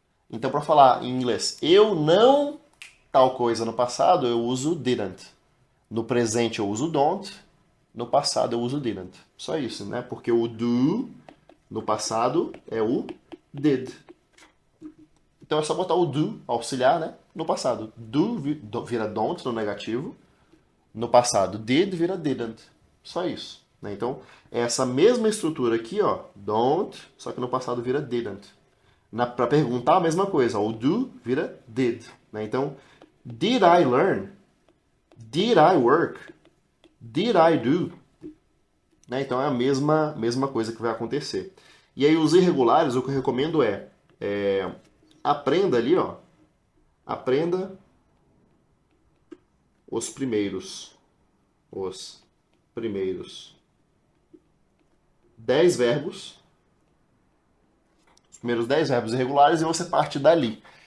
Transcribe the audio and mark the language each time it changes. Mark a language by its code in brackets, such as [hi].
[pt] Então para falar em inglês, eu não tal coisa no passado, eu uso didn't. No presente eu uso don't, no passado eu uso didn't. Só isso, né? Porque o do no passado é o did. Então é só botar o do, auxiliar, né? No passado. Do vira don't no negativo. No passado, did vira didn't. Só isso. Né? Então, é essa mesma estrutura aqui, ó, don't, só que no passado vira didn't. Para perguntar, a mesma coisa. O do vira did. Né? [en] Então, did I learn? Did I work? Did I do? [pt] né? Então é a mesma coisa que vai acontecer. E aí os irregulares, o que eu recomendo é aprenda ali, ó, aprenda os os primeiros 10 verbos, os primeiros 10 verbos irregulares e você parte dali.